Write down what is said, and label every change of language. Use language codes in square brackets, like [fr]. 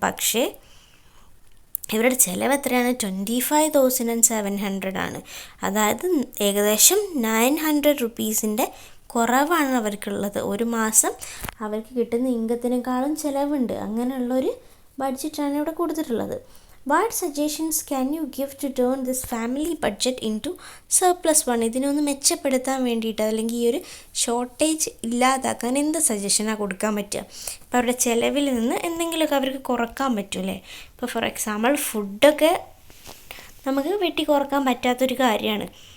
[ml] പക്ഷേ ഇവരുടെ ചിലവ് എത്രയാണ്, 25,700 ആണ്. അതായത് ഏകദേശം 900 റുപ്പീസിൻ്റെ കുറവാണ് അവർക്കുള്ളത്. ഒരു മാസം അവർക്ക് കിട്ടുന്ന ഇൻകത്തിനേക്കാളും ചിലവുണ്ട്. അങ്ങനെയുള്ളൊരു ബഡ്ജറ്റാണ് ഇവിടെ കൊടുത്തിട്ടുള്ളത്. [en] What suggestions can you give to turn this family budget into surplus one? [ml] ഇതിനൊന്ന് മെച്ചപ്പെടുത്താൻ വേണ്ടിയിട്ട്, അല്ലെങ്കിൽ ഈ ഒരു ഷോർട്ടേജ് ഇല്ലാതാക്കാൻ എന്ത് സജഷനാണ് കൊടുക്കാൻ പറ്റുക? ഇപ്പോൾ അവരുടെ ചിലവിൽ നിന്ന് എന്തെങ്കിലുമൊക്കെ അവർക്ക് കുറക്കാൻ പറ്റുമല്ലേ. ഇപ്പോൾ ഫോർ എക്സാമ്പിൾ ഫുഡൊക്കെ നമുക്ക് വെട്ടി കുറക്കാൻ പറ്റാത്തൊരു കാര്യമാണ്.